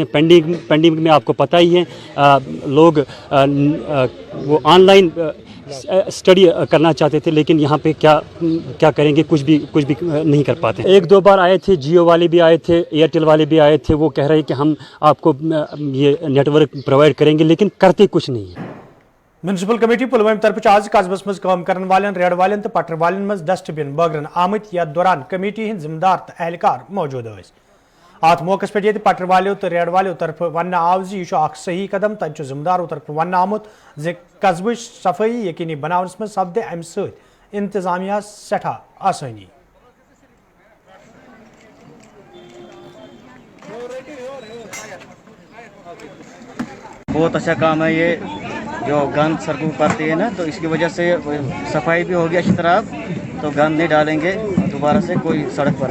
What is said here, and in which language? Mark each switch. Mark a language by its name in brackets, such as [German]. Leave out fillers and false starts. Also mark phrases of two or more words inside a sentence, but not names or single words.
[Hindi] पेंडेमिक में आपको पता ही है, लोग वो [English] online study [Hindi] करना चाहते थे, लेकिन यहाँ पे क्या करेंगे, कुछ भी नहीं कर पाते। 1-2 बार आए थे, जियो वाले भी आए थे, एयरटेल वाले भी आए थे, वो कह रहे हैं कि हम आपको ये नेटवर्क प्रोवाइड करेंगे, लेकिन करते कुछ नहीं है। [English] Municipal Committee [Kashmiri] पुलवामा तरफ आज कस्बस मज काम करन वालें रेड वालें तो पटर वालें मज डस्टबिन बगरन आमत यथ दौरान कमेटी हिंद जिम्मेदार तो एहलकार मौजूद स। अत मौके पे पटर वालों तो रेड वालों तरफ वन आव यह सही कदम, तब जिम्मेदारों तरफ वन आमुत कस्ब सफाई यकीनी बनावनस मज सपदे अमि सत इंतजामिया सठा आसानी। [Hindi] बहुत अच्छा काम है ये, जो गंद सड़कों पर पड़ती है ना, तो इसकी वजह से सफाई भी होगी अच्छी तरह, तो गंद नहीं डालेंगे दोबारा से कोई सड़क पर।